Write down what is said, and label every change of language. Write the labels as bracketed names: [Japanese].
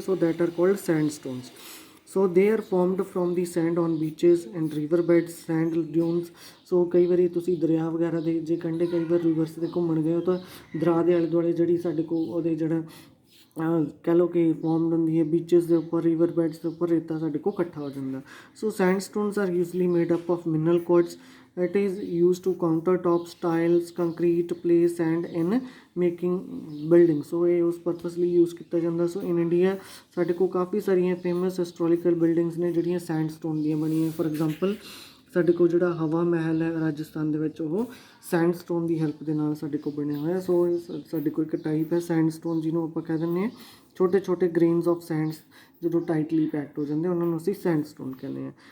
[English] So that are called sandstones. So they are formed from the sand on beaches and river beds, sand dunes. [Punjabi] ਸੋ ਕਈ ਵਾਰੀ ਤੁਸੀਂ ਦਰਿਆ ਵਗੈਰਾ ਦੇ ਜੇ ਕੰਢੇ ਕਈ ਵਾਰ ਰਿਵਰਸ 'ਤੇ ਘੁੰਮਣ ਗਏ ਹੋ ਤਾਂ ਦਰਿਆ ਦੇ ਆਲੇ ਦੁਆਲੇ ਜਿਹੜੀ ਸਾਡੇ ਕੋਲ ਉਹਦੇ ਜਿਹੜਾ ਕਹਿ ਲਓ ਕਿ ਫੋਰਮਡ ਹੁੰਦੀ ਹੈ ਬੀਚਿਸ ਦੇ ਉੱਪਰ, ਰਿਵਰ ਬੈਡਸ ਦੇ ਉੱਪਰ ਰੇਤਾ ਸਾਡੇ ਕੋਲ ਇਕੱਠਾ ਹੋ ਜਾਂਦਾ. [English] So sandstones are usually made up of mineral quartz. It is used to countertops, tiles, concrete, place sand in making buildings. [Punjabi] ਸੋ ਇਹ ਉਸ ਪਰਪਸ ਲਈ ਯੂਜ਼ ਕੀਤਾ ਜਾਂਦਾ. ਸੋ ਇਨ ਇੰਡੀਆ ਸਾਡੇ ਕੋਲ ਕਾਫੀ ਸਾਰੀਆਂ ਫੇਮਸ ਹਿਸਟੋਰੀਕਲ ਬਿਲਡਿੰਗਸ ਨੇ ਜਿਹੜੀਆਂ ਸੈਂਡਸਟੋਨ ਦੀਆਂ ਬਣੀਆਂ. ਫੋਰ ਐਗਜ਼ਾਮਪਲ ਸਾਡੇ ਕੋਲ ਜਿਹੜਾ ਹਵਾ ਮਹਿਲ ਹੈ ਰਾਜਸਥਾਨ ਦੇ ਵਿੱਚ, ਉਹ ਸੈਂਡਸਟੋਨ ਦੀ ਹੈਲਪ ਦੇ ਨਾਲ ਸਾਡੇ ਕੋਲ ਬਣਿਆ ਹੋਇਆ. ਸੋ ਸਾਡੇ ਕੋਲ ਇੱਕ ਟਾਈਪ ਹੈ ਸੈਂਡਸਟੋਨ ਜਿਹਨੂੰ ਆਪਾਂ ਕਹਿ ਦਿੰਦੇ ਹਾਂ ਛੋਟੇ ਛੋਟੇ [English] grains of sands [Punjabi] ਜਦੋਂ ਟਾਈਟਲੀ ਪੈਕਡ ਹੋ ਜਾਂਦੇ ਉਹਨਾਂ ਨੂੰ ਅਸੀਂ ਸੈਂਡਸਟੋਨ ਕਹਿੰਦੇ ਹਾਂ.